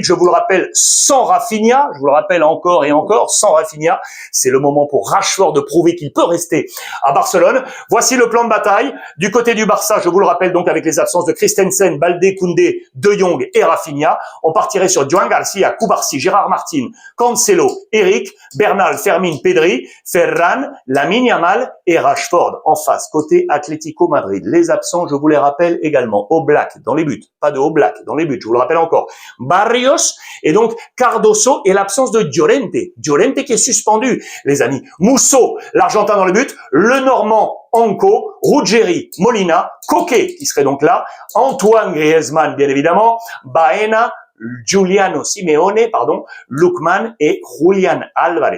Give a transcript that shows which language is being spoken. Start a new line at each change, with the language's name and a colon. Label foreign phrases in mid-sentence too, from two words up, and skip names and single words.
French: Je vous le rappelle, sans Rafinha. Je vous le rappelle encore et encore, sans Rafinha. C'est le moment pour Rashford de prouver qu'il peut rester à Barcelone. Voici le plan de bataille. Du côté du Barça, je vous le rappelle donc avec les absences de Christensen, Baldé, Koundé, De Jong et Rafinha. On partirait sur Joan Garcia, Cubarsí, Gérard Martin, Cancelo, Eric, Bernal, Fermin, Pedri, Ferran, Lamine Yamal et Rashford en face. Côté Atlético Madrid. Les absents, je vous les rappelle également. Oblak dans les buts. Pas de Oblak dans les buts, je vous le rappelle encore. Barrios et donc Cardoso et l'absence de Llorente. Llorente qui est suspendu, les amis. Musso, l'Argentin dans les buts. Le Normand Anco, Ruggeri, Molina, Coquet qui serait donc là. Antoine Griezmann, bien évidemment. Baena, Giuliano Simeone, Lookman et Julian Alvarez.